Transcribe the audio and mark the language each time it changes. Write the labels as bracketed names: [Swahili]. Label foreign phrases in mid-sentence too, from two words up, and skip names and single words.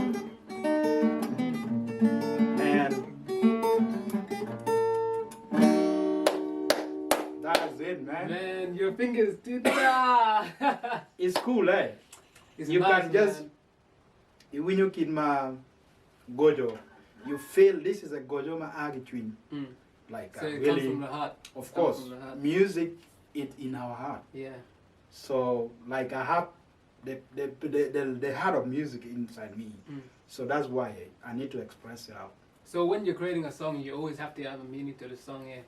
[English] Man, your fingers did It's cool, eh? It's you nice, can just, when you kid my gojo, you feel this is a [Luo (Kenya and Tanzania)] gojo ma agitwin. [English] Like so it really, comes from the heart. Of course, music is in our heart. Yeah. So like I have the heart of music inside me. So that's why I need to express it out. So when you're creating a song, you always have to have a meaning to the song, yeah?